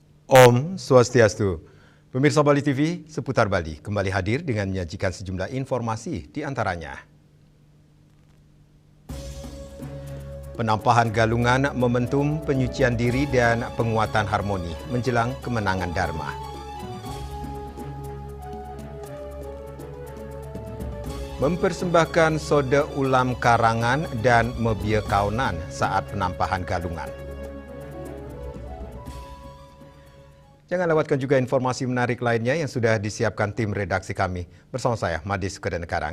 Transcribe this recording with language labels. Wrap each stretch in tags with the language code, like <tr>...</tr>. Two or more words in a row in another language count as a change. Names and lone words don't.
<sa>Om Swastiastu.</sa> <id>Pemirsa Bali TV, seputar Bali kembali hadir dengan menyajikan sejumlah informasi di antaranya. Penampahan galungan momentum penyucian diri dan penguatan harmoni menjelang kemenangan Dharma. Mempersembahkan soda ulam karangan dan mebia kaunan saat penampahan galungan. Jangan lewatkan juga informasi menarik lainnya yang sudah disiapkan tim redaksi kami. Bersama saya, Madis Kedenekarang.</id>